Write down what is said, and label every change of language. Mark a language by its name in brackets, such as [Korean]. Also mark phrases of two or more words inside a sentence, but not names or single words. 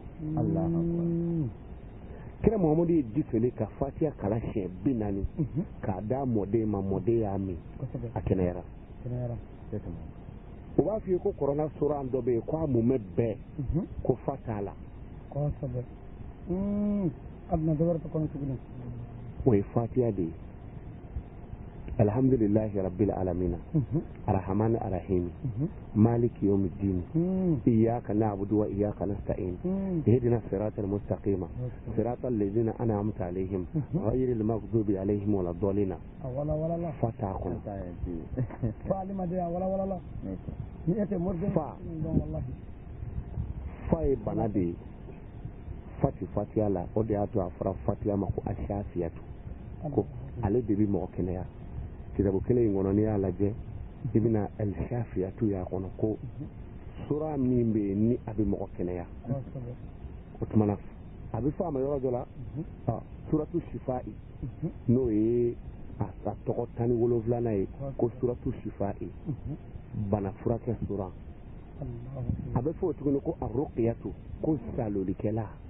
[Bambara] kira Muhamadu ye di fele ka fatiha kala siɲɛ 40 k'a d'a mɔden ma mɔden y'a min a kɛnɛyara o b'a f'i ye ko kɔrɔna sura dɔ bɛ yen ko a mumɛ bɛɛ ko fa t'a la o ye fatiha de ye [Arabic] الحمد لله رب العالمين الرحمن الرحيم مالك يوم الدين إياك نعبد وإياك نستعين اهدنا الصراط المستقيم صراط الذين أنعمت عليهم غير المغضوب عليهم ولا الضالين فاتقوا [Bambara] fa ye bana de fatiha la o de y'a to a fɔra fatiha ma ko ashafiyatu ko ale de bi mɔgɔ kɛnɛya kitabu kelen in kɔnɔ n'i y'a lajɛ i bɛna al-shafiyatu y'a kɔnɔ ko sura min bɛ yen ni a bɛ mɔgɔ kɛnɛya o tumana a bɛ fɔ a ma yɔrɔ dɔ la [Arabic] سورة الشفاء [Bambara] n'o ye a tɔgɔ 17 ye ko [Arabic] سورة الشفاء [Bambara] bana furakɛ sura a bɛ fɔ o tuguni ko ar-ruqyatu ko salolikɛla